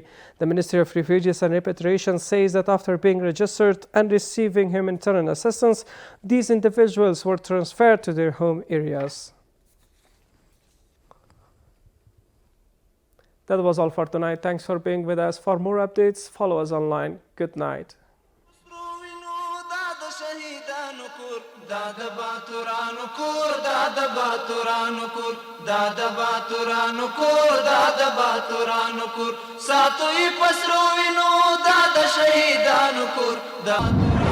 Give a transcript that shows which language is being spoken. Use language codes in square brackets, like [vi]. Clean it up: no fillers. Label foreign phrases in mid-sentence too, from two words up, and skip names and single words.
[en] The Ministry of Refugees and Repatriation says that after being registered and receiving humanitarian assistance, these individuals were transferred to their home areas. That was all for tonight. Thanks for being with us. For more updates, follow us online. Good night. [ps] دادا باتورانو کور دادا باتورانو کور دادا باتورانو کور دادا باتورانو کور ساتوي پسرو وینو دادا شهیدانو کور